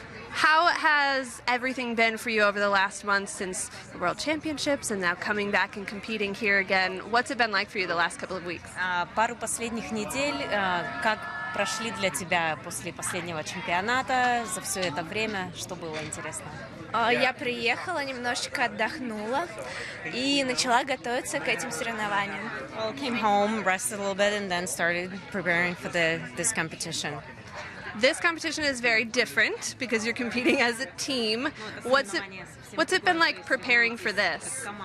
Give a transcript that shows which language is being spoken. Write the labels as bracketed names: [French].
[English] How has everything been for you over the last month since the World Championships and now coming back and competing here again? What's it been like for you the last couple of weeks? [Russian] Пару последних недель, как прошли для тебя после последнего чемпионата за все это время? Что было интересно? Я приехала, немножечко отдохнула и начала готовиться к этим соревнованиям. [English] Well, came home, rested a little bit, and then started preparing for this competition. This competition is very different because you're competing as a team. What's it been like preparing for this?